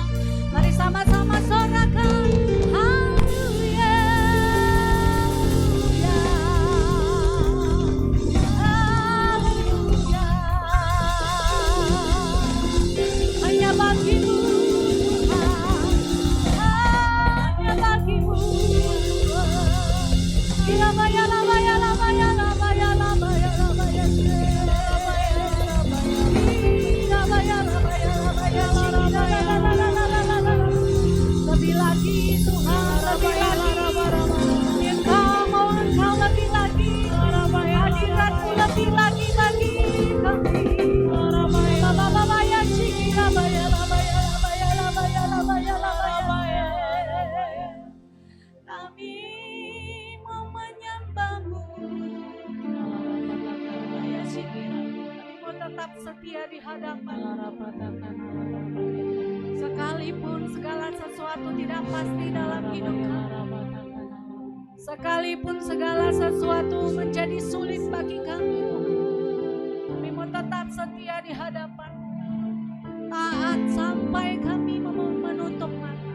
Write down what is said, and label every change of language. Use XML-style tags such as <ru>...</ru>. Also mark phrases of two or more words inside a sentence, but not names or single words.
<id>Mari sama-sama sorakan haleluya, haleluya, hanya bagimu Tuhan, hanya bagimu Tuhan. Ilabaya, labaya, labaya, labaya, labaya, labaya, labaya, labaya, labaya, lebih lagi Tuhan, lebih lagi. Engkau mau Engkau lebih lagi, hadiratmu lebih lagi bagi kami. Labaya, shiki, labaya, labaya, labaya, labaya, labaya, labaya. Kami mau menyembahmu, labaya, shiki, kami mau tetap setia di hadapan. Sekalipun segala sesuatu tidak pasti dalam hidup kami, sekalipun segala sesuatu menjadi sulit bagi kami, kami mau tetap setia di hadapan, taat sampai kami menutup mata.</id>